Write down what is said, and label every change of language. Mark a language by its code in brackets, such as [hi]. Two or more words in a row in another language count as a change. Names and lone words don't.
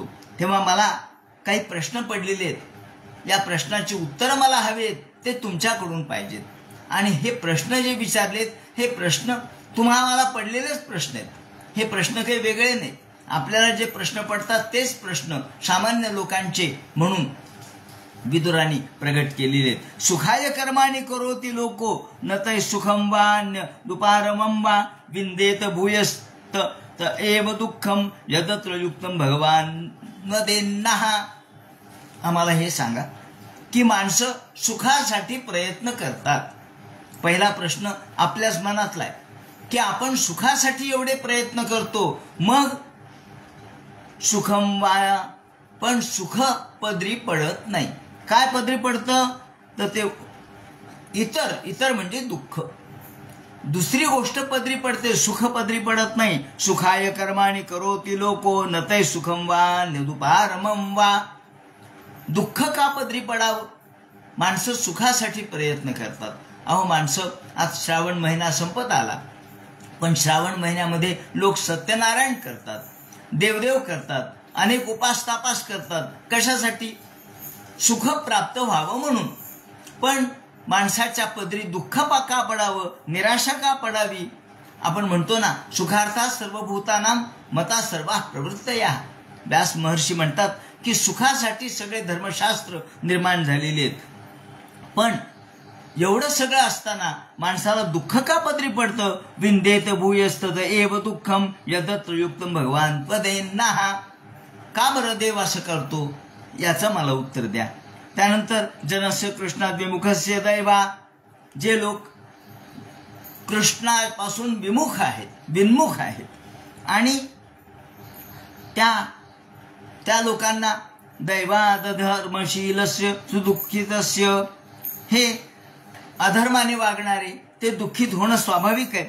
[mr] तेव्हा मला काही प्रश्न पडलेले आहेत. या प्रश्नाची उत्तरं मला हवेत, ते तुमच्याकडून पाहिजेत. आणि हे प्रश्न जे विचारलेत हे प्रश्न तुम्हाला पडलेलेच प्रश्न आहेत. हे प्रश्न काही वेगळे नाहीत. आपल्याला जे प्रश्न पडतात तेच प्रश्न सामान्य लोकांचे म्हणून विदुरांनी प्रगट केलेले आहेत. [sa] सुखाय कर्माणि करोति लोको न तै सुखं वा दुपारमं वा विंदेत भूयस्त तर एव दुःखम यदत्र युक्तम भगवान न देन्नाह. [mr] आम्हाला हे सांगा की माणसं सुखासाठी प्रयत्न करतात. पहिला प्रश्न आपल्याच मनातला आहे की आपण सुखासाठी एवढे प्रयत्न करतो, मग सुखम वाया, पण सुख पदरी पडत नाही. काय पदरी पडतं तर ते इतर म्हणजे दुःख. दुसरी गोष्ट पदरी पडते, सुख पदरी पडत नाही. [sa] सुखाय कर्माणि करोति लोको न तै सुखम वा निरुपारमम वा. [mr] दुःख का पदरी पडावं? माणसं सुखासाठी प्रयत्न करतात. अहो माणसं, आज श्रावण महिना संपत आला, पण श्रावण महिन्यामध्ये लोक सत्यनारायण करतात, देवदेव करतात, अनेक उपास तापास करतात. कशासाठी? सुख प्राप्त व्हावं म्हणून. पण माणसाच्या पदरी दुःख का पडावं, निराशा का पडावी? आपण म्हणतो ना, [sa] सुखार्थात सर्वभूतानां मता सर्वा प्रवृत्तया. [mr] व्यास महर्षी म्हणतात की सुखासाठी सगळे धर्मशास्त्र निर्माण झालेले आहेत. पण एवढं सगळं असताना माणसाला दुःख का पदरी पडतं? [sa] विंदेत भूयस्तत एव दुःखम यदत्र युक्तम भगवान त्वदेन्नाह. [mr] का बरं देव असं करतो? याचं मला उत्तर द्या. [sa] त्यानंतर जनस्य कृष्णात विमुखस्य दैवा. [mr] जे लोक कृष्णापासून विमुख आहेत आणि त्या लोकांना दैवाद [sa] धर्मशीलस्य सुदुःखितस्य, [mr] हे अधर्माने वागणारे ते दुःखित होणं स्वाभाविक आहे.